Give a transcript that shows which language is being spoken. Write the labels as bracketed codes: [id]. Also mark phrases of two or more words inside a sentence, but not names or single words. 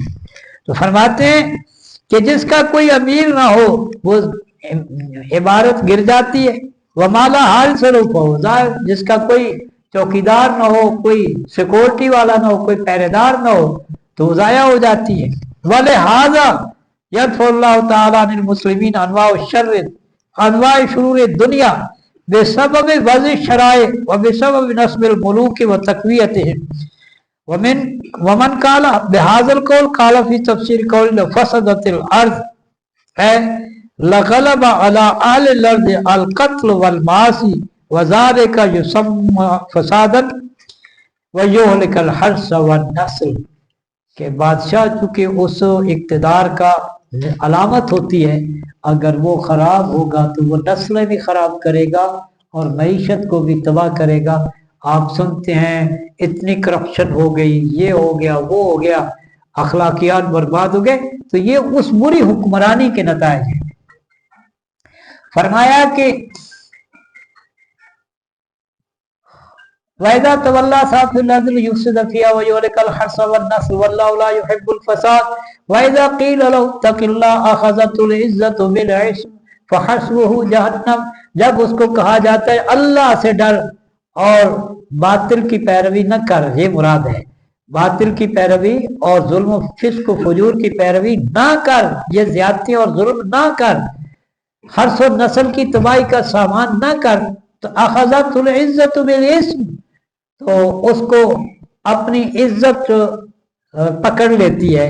[ur] تو فرماتے ہیں کہ جس کا کوئی امیر نہ ہو وہ عبارت گر جاتی ہے. وہ مالا حال سروپ ہو، جس کا کوئی چوکیدار نہ ہو، کوئی سیکیورٹی والا نہ ہو، کوئی پہرے دار نہ ہو، تو ضائع ہو جاتی ہے. [ar] ولهذا يدفع الله تعالى عن المسلمين أنواع شر أنواع شرور الدنيا بسبب وضع الشرائع وبسبب نصب الملوك وتقويتهم ومن قال بهذا القول قال في تفسير قول فسدت الأرض هي لغلب على الأرض القتل والمعاصي وذلك يسمى فسادا ويهلك الحرث والنسل. [ur] کہ بادشاہ چونکہ اس اقتدار کا علامت ہوتی ہے، اگر وہ خراب ہوگا تو وہ نسلیں بھی خراب کرے گا اور معیشت کو بھی تباہ کرے گا. آپ سنتے ہیں اتنی کرپشن ہو گئی، یہ ہو گیا، وہ ہو گیا، اخلاقیات برباد ہو گئے، تو یہ اس بری حکمرانی کے نتائج ہیں. فرمایا کہ [ar] وإذا تولى سعى في الأرض ليفسد فيها ويهلك الحرث والنسل والله لا يحب الفساد وإذا قيل له اتق الله أخذته العزة بالإثم فحسبه جهنم. [ur] جب اس کو کہا جاتا ہے اللہ سے ڈر اور باطل کی پیروی نہ کر، یہ مراد ہے، باطل کی پیروی اور ظلم فسق فجور کی پیروی نہ کر، یہ زیادتی اور ظلم نہ کر، حرث اور نسل کی تباہی کا سامان نہ کر، تو [ar] أخذته العزة بالإثم, [ur] تو اس کو اپنی عزت پکڑ لیتی ہے.